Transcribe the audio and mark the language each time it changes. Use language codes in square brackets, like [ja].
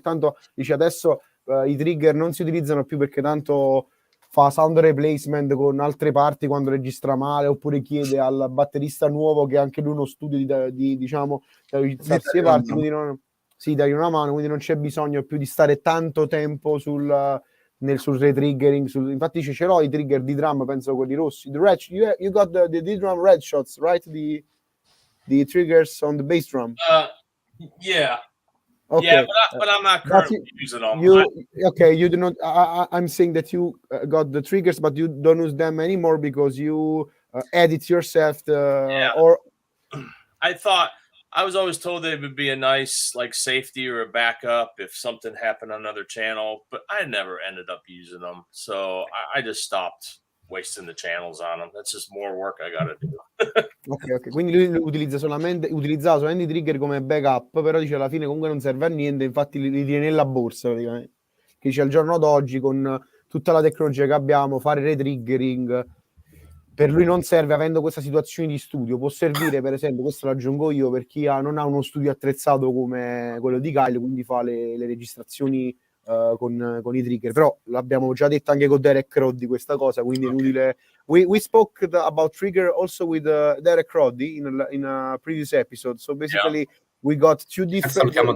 [it] Tanto dice adesso i trigger non si utilizzano più perché tanto fa sound replacement con altre parti quando registra male, oppure chiede al batterista nuovo che anche lui uno studio diciamo da utilizzarsi le parti, quindi dai una mano, quindi non c'è bisogno più di stare tanto tempo sul retriggering. Infatti ce l'ho i trigger di drum, penso quelli rossi. [en] You got the drum red shots, right? The triggers on the bass drum. Yeah. Okay. Yeah, but I'm not currently using them. You do not. I'm saying that you got the triggers, but you don't use them anymore because you edit yourself. Or I was always told they would be a nice like safety or a backup if something happened on another channel, but I never ended up using them. So I just stopped wasting the channels on them. That's just more work I gotta do. [it] ok, quindi lui utilizzava solamente i trigger come backup, però dice alla fine comunque non serve a niente, infatti li tiene nella borsa praticamente. Che dice al giorno d'oggi con tutta la tecnologia che abbiamo, fare retriggering per lui non serve, avendo questa situazione di studio. Può servire, per esempio, questo lo aggiungo io, per chi non ha uno studio attrezzato come quello di Kyle, quindi fa le registrazioni con i trigger. Però l'abbiamo già detto anche con Derek Roddy questa cosa, quindi è inutile. [en] We spoke about trigger also with Derek Roddy in a previous episode. So basically we got two different